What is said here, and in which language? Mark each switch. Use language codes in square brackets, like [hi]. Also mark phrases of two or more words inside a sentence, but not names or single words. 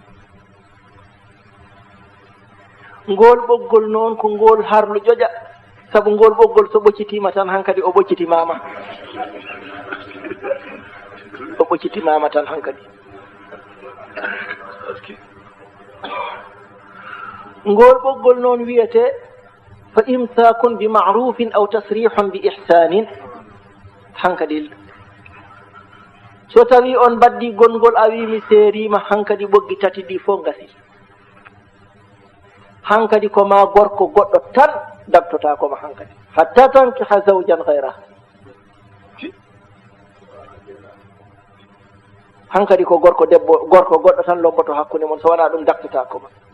[ff] ngol ɓoggol noon ko ngol harlu ƴoƴa sabu ngol ɓoggol so ɓoccitima tan hankadi o ɓoccitimama o ɓoccitimama tan hankadi ngol ɓoggol noon wiyete [ar] فإمساك بمعروف أو تسريح بإحسان [ff] hankadi so tawi on baddi gongol a wi mi seerima hankadi ɓoggi tati ɗi fof gasi hankadi ko ma gorko goɗɗo tan dabtota koma hankadi [ar] حتى تنكح زوجا غير [ff] hankadi ko gorko goɗɗo tan lomboto hakkunde mon so wona ɗum dabtota koma